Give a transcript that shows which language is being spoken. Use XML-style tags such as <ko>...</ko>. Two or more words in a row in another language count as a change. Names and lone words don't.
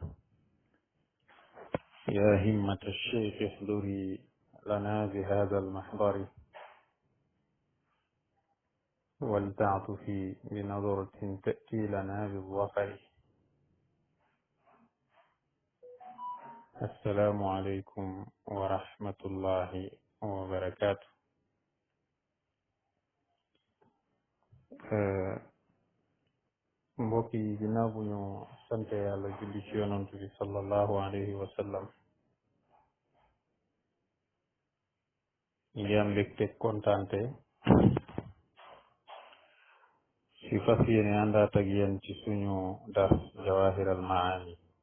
<ar>يا همة الشيخ احضري لنا بهذا المحضر ولتعطفي بنظرة تأتي لنا بالظفر. السلام عليكم ورحمة الله وبركاته.</ar> <wo>mbokk yi ginnaaw bu ñu sante yàlla julli ci yonantu bi</wo> <ar>صلى الله عليه وسلم,</ar> <wo>ñu ngi am mbégte kontaante ci fas yéene àndaat ak yéen ci suñu dars jawahir al maani.</wo>